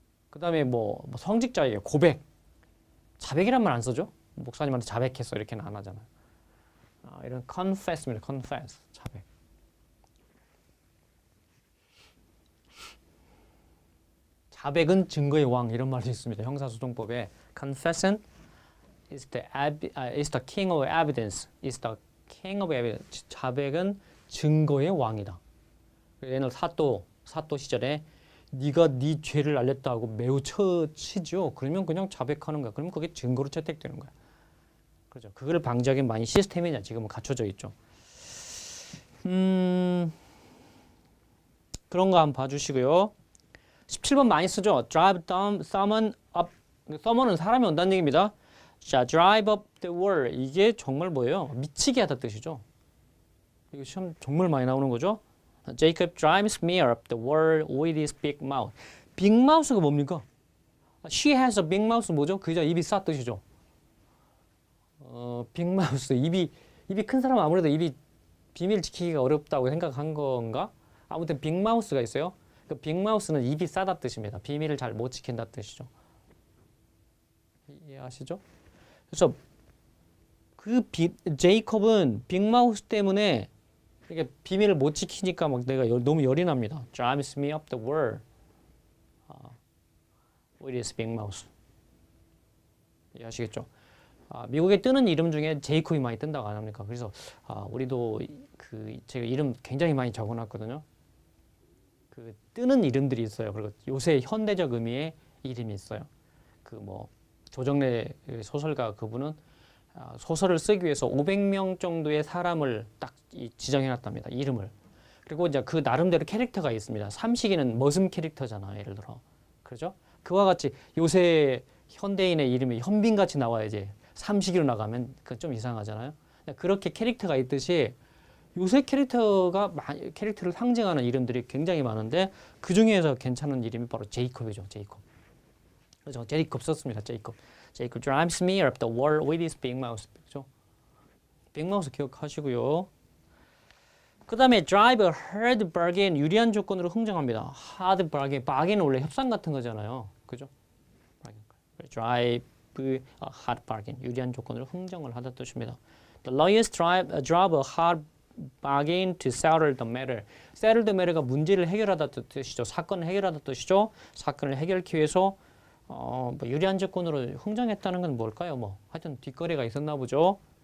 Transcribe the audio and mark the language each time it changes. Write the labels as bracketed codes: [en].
[ko] 그 다음에 뭐 성직자예요. 고백. 자백이란 말 안 써죠? 목사님한테 자백했어 이렇게는 안 하잖아요. 이런 confess입니다. confess. 자백. 자백은 증거의 왕 이런 말도 있습니다. 형사소송법에 [en] confession is the king of evidence. is the king of evidence. [ko] 자백은 증거의 왕이다. 옛날 사또 시절에 네가 네 죄를 알렸다고 매우 치죠. 그러면 그냥 자백하는 거야. 그러면 그게 증거로 채택되는 거야. 그렇죠. 그걸 방지하기 많이 시스템이냐 지금은 갖춰져 있죠. 그런 거 한번 봐주시고요. 17번 많이 쓰죠. [en] Drive someone up. [ko] summon은 사람이 온다는 얘기입니다. 자, [en] drive up the wall. [ko] 이게 정말 뭐예요? 미치게 하다 뜻이죠. 이거 시험 정말 많이 나오는 거죠. [en] Jacob drives me up the wall with his big mouth. [ko] big mouth가 뭡니까? [en] She has a big mouth [ko] 뭐죠? 그 여자 입이 싸 뜻이죠. [en] big mouth. [ko] 입이 큰 사람은 아무래도 입이 비밀 지키기가 어렵다고 생각한 건가? 아무튼 big mouth가 있어요. 그 빅 마우스는 입이 싸다 뜻입니다. 비밀을 잘 못 지킨다 뜻이죠. 이해하시죠? 그래서 제이콥은 빅 마우스 때문에 이게 비밀을 못 지키니까 막 내가 너무 열이 납니다. [en] Drives me up the wall with his big mouth. [ko] 이해하시겠죠? 미국에 뜨는 이름 중에 제이콥이 많이 뜬다고 안 합니까? 그래서 우리도 제가 이름 굉장히 많이 적어놨거든요. 뜨는 이름들이 있어요. 그리고 요새 현대적 의미의 이름이 있어요. 그 뭐 조정래 소설가 그분은 소설을 쓰기 위해서 500명 정도의 사람을 딱 지정해놨답니다. 이름을. 그리고 이제 그 나름대로 캐릭터가 있습니다. 삼식이는 머슴 캐릭터잖아, 예를 들어. 그렇죠? 그와 같이 요새 현대인의 이름이 현빈같이 나와야지 삼식이로 나가면 그건 좀 이상하잖아요. 그렇게 캐릭터가 있듯이 요새 캐릭터를 상징하는 이름들이 굉장히 많은데 그 중에서 괜찮은 이름이 바로 제이콥이죠. 제이콥. 그렇죠? 제이콥 썼습니다. 제이콥. [en] 제이콥 drives me up the wall with his big mouth. [ko] 그렇죠? 빅마우스 기억하시고요. 그 다음에 [en] drive a hard bargain, [ko] 유리한 조건으로 흥정합니다. hard bargain, bargain은 원래 협상 같은 거잖아요. 그죠? [en] drive a hard bargain, [ko] 유리한 조건으로 흥정을 하다 뜻입니다. [en] The lawyers drive a hard bargain to settle the matter. settle the matter [ko] 가 문제를 해결하다 뜻이죠. 사건을 해결하다 뜻이죠. 사건을 해결하기 위해서 뭐 유리한 조건으로 흥정했다는 건 뭘까요? 뭐 하여튼 뒷거래가 있었나 보죠.